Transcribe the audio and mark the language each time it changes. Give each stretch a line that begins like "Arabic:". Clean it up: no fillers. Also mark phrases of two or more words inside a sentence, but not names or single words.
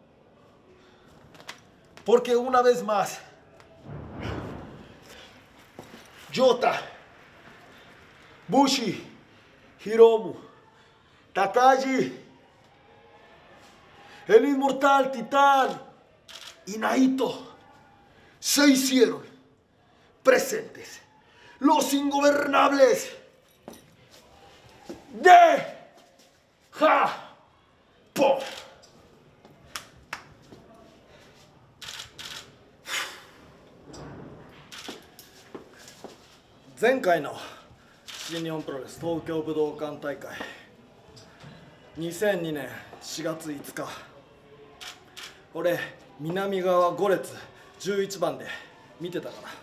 Spanish: Porque una vez más, Yota, Bushi, Hiromu, Takagi, el inmortal Titán y Naito se hicieron presentes. Los Ingobernables de Japón.
Japanese: 前回の新日本プロレス東京武道館大会2002年4月5日俺南側5列11番で見てた